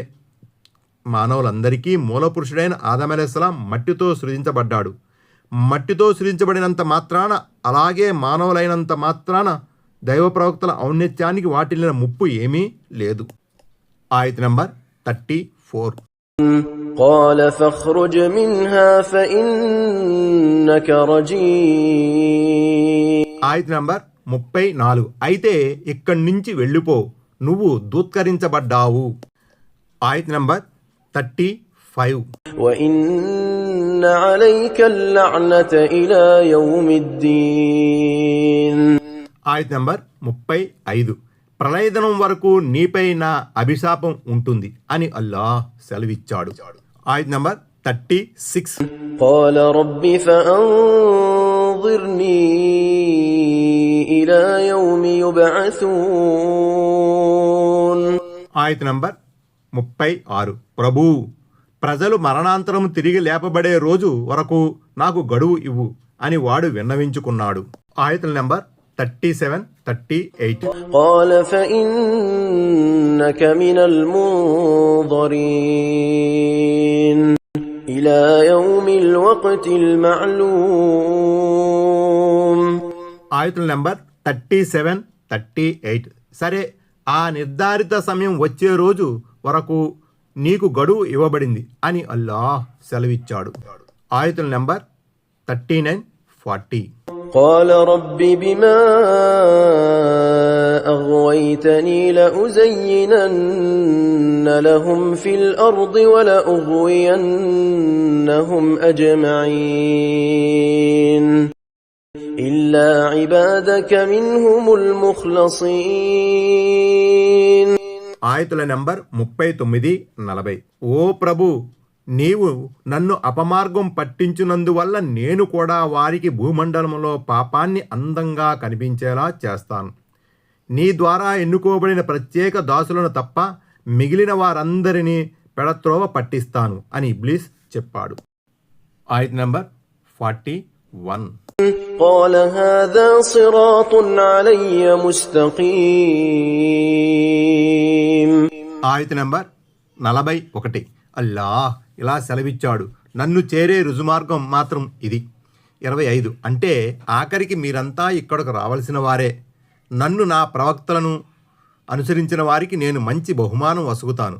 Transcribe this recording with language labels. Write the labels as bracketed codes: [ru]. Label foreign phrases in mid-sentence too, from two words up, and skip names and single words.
[te] మానవులందరికీ మూలపురుషుడైన ఆదం అలైహిస్సలాం మట్టితో సృజించబడ్డాడు. మట్టితో సృజించబడినంత మాత్రాన, అలాగే మానవులైనంత మాత్రాన దైవ ప్రవక్తల ఔన్నత్యానికి వాటిల్లిన ముప్పు ఏమీ లేదు. ఆయత్ నంబర్ 34. [ar] قال فاخرج منها فإنك رجيم. [te] ఆయత్ నంబర్ 34. అయితే ఇక్కడి నుంచి వెళ్ళిపో, నువ్వు దూత్కరించబడ్డావు. ఆయత్ నంబర్ 35. [ar] وإن عليك اللعنة إلى يوم الدين. [te] ఆయత్ నంబర్ 35. ప్రళయదినం వరకు నీపై నా అభిశాపం ఉంటుంది అని అల్లాహ్ సెలవిచ్చాడు. ఆయత్ నంబర్ 36. [ar] قال رب فأنظرني إلى يوم يبعثون. [te] ఆయత్ నంబర్ 36. ప్రభూ, ప్రజలు మరణాంతరం తిరిగి లేపబడే రోజు వరకు నాకు గడువు ఇవ్వు అని వాడు విన్నవించుకున్నాడు. ఆయత్ నంబర్ 37, 38. [ar] قال فإنك من المنظرين إلى يوم الوقت المعلوم. [te] ఆయతుల నంబర్ 37, 38. సరే, ఆ నిర్ధారిత సమయం వచ్చే రోజు వరకు నీకు గడువు ఇవ్వబడింది అని అల్లాహ్ సెలవిచ్చాడు. ఆయతుల నంబర్ 39, 40. [ar] قال رب بما أغويتني لأزينن لهم في الأرض ولأغوينهم أجمعين إلا عبادك منهم المخلصين. [te] ఆయతుల నంబర్ 39, 40. ఓ ప్రభు, నీవు నన్ను అపమార్గం పట్టించున్నందువల్ల నేను కూడా వారికి భూమండలంలో పాపాన్ని అందంగా కనిపించేలా చేస్తాను. నీ ద్వారా ఎన్నుకోబడిన ప్రత్యేక దాసులను తప్ప మిగిలిన వారందరినీ పెడత్రోవ పట్టిస్తాను అని ఇబ్లీస్ చెప్పాడు. ఆయత్ నంబర్ 41. [ar] قال هذا صراط علي مستقيم. [te] ఆయత్ నంబర్ 41. అల్లాహ్ ఇలా సెలవిచ్చాడు, నన్ను చేరే రుజుమార్గం మాత్రం ఇది. 25. అంటే ఆఖరికి మీరంతా ఇక్కడకు రావలసిన వారే. నన్ను, నా ప్రవక్తలను అనుసరించిన వారికి నేను మంచి బహుమానం వసుగుతాను.